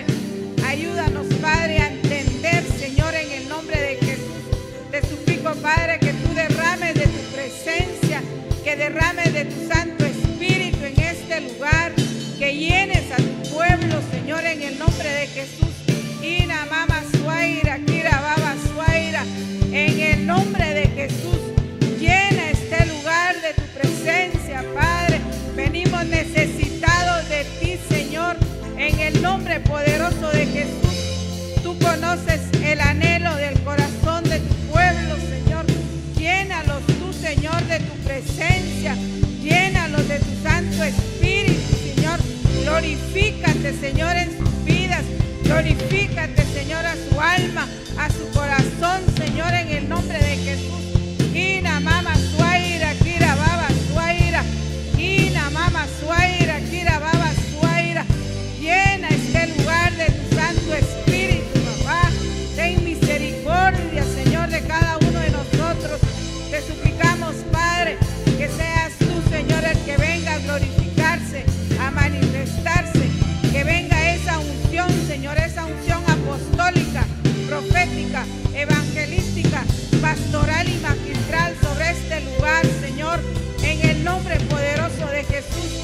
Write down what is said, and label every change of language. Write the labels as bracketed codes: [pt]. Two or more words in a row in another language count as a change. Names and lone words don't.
[es] Ayúdanos, Padre, a entender, Señor, en el nombre de Jesús. Te suplico, Padre, que tú derrames de tu presencia, que derrames de tu Santo Espíritu en este lugar, que llenes a tu pueblo, Señor, en el nombre de Jesús. Ina mama suaira, kira baba suaira, en el nombre de Jesús. Llena este lugar de tu presencia, Padre. Venimos necesitados de ti, Señor, en el nombre poderoso de Jesús. Tú conoces el anhelo del corazón de tu pueblo, Señor. Llénalos tú, Señor, de tu presencia. Llénalos de tu Santo Espíritu, Señor. Glorifícate, Señor, en sus vidas. Glorifícate, Señor, a su alma, a su corazón, Señor, en el nombre de Jesús. Ina mama suaira, kira baba suaira. Ina mama suaira, kira baba suaira. Llena este lugar de tu Santo Espíritu, papá. Ten misericordia, Señor, de cada uno de nosotros. Te suplicamos, Padre, que seas tú, Señor, el que venga a glorificarse, a manifestarse, que venga esa unción, Señor, esa unción apostólica, profética, evangelística, pastoral y magistral sobre este lugar, Señor, en el nombre poderoso de Jesús.